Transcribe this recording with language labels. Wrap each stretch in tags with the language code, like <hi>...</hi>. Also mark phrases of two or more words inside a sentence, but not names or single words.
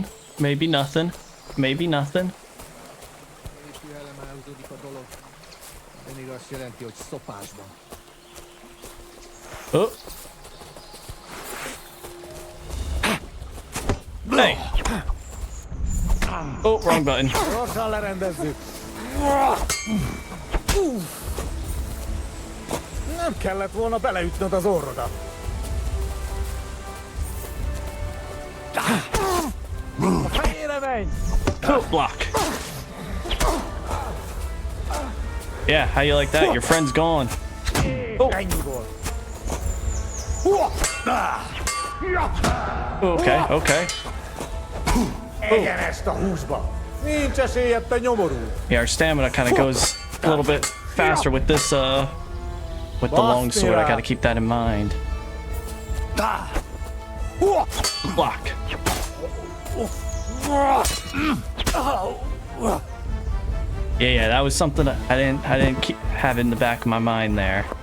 <en>Maybe nothing. Maybe nothing. Oh. Hey. Oh, wrong button.</en> <hu>Nem kellett volna beleütnöd az orrodat. A fejére menj!</hu> <en>Oh, block. Yeah, how you like that? Your friend's gone. Oh.</en> <hu>Ennyi volt.</hu> <en>Okay, okay.</en> <hu>Egyen ezt a húsba. Nincs esélyed, te nyomorú.</hu> <en>Yeah, our stamina kind of goes a little bit faster with this, with the long sword. I gotta keep that in mind. Block. Yeah, that was something that I didn't keep have in the back of my mind there.</en>